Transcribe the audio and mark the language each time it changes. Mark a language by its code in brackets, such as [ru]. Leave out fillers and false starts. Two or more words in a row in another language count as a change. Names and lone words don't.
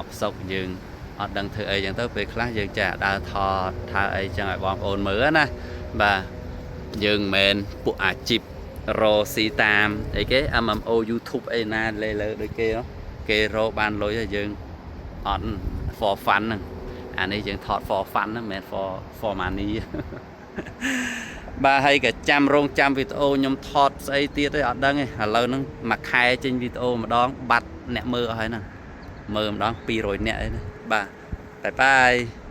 [km] សុកយើងអត់ដឹងធ្វើអីចឹងទៅពេលខ្លះយើងចាដើរថតថាអីចឹងឲ្យបងប្អូនមើលណាបាទយើងមិនមែនពួកអាជីពរកស៊ីតាមអីគេ MMO YouTube អីណាលើដូចគេរកបានលុយហើយយើងអត់ [en] for fun [km] ហ្នឹងអានេះយើងថត [en] for fun [km] ហ្នឹងមិនមែន [en] for money [km] បាទហើយក៏ចាំរងចាំវីដេអូខ្ញុំថតស្អីទៀតទេអត់ដឹងទេឥឡូវហ្នឹងមួយខែចេញវីដេអូម្ដងបាត់អ្នកមើលអស់ហើយណាមើលម្ដង200អ្នកអីណាបាទបាយ